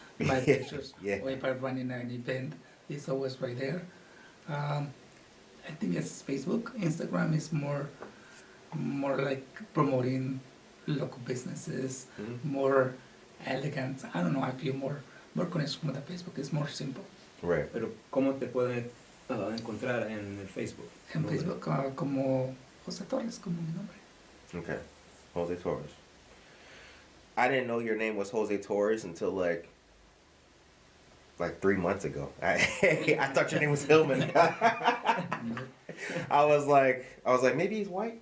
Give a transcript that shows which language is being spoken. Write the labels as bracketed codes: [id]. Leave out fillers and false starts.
[en] My pictures, or if I'm running an event, it's always right there. I think it's Facebook. Instagram is more like promoting local businesses, more elegant. I don't know, I feel more connection with the Facebook. It's more simple. Right. [es] Pero ¿cómo te pueden encontrar en el Facebook? En Facebook como José Torres, como mi nombre. [en] Okay. Jose Torres. I didn't know your name was Jose Torres until like 3 months ago. I thought your name was Hillman. I was like, maybe he's white.